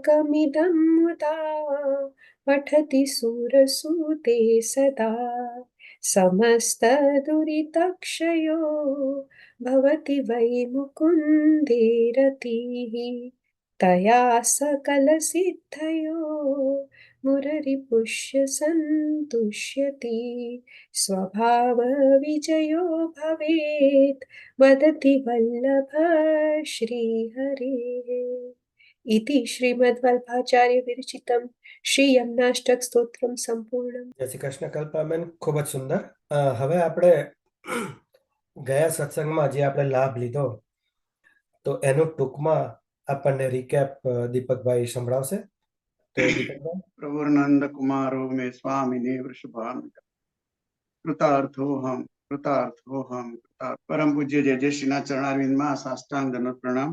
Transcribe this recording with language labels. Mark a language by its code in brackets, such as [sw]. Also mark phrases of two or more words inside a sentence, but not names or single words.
[sa] तवाष्टकमिदं मुदा पठति सुरसूते सदा समस्तदुरितक्षयो भवति वै मुकुन्दे रतिः तया सकलसिद्धयो मुररिपुष्य सन्तुष्यति स्वभावविजयो भवेत् वदति वल्लभ श्रीहरेः इति श्रीमद्वल्भाचार्यविरचितं श्रीयम्नाष्टकस्तोत्रं सम्पूर्णम्। [gu] જય શ્રી કૃષ્ણ કલ્પાબેન, ખૂબ જ સુંદર. હવે આપણે ગયા સત્સંગમાં જે આપણે લાભ લીધો તો એનું ટૂંકમાં આપણને રિકેપ દીપકભાઈ સંભળાવશે. તો દીપકભાઈ. [sa] प्रभुनंद कुमारो मे स्वामिने वृषभान कृतार्थोहम कृतार्थोहम [gu] પરમ પૂજ્ય જય શ્રીના ચરણારવિંદમાં સાષ્ટાંગ દંડવત પ્રણામ.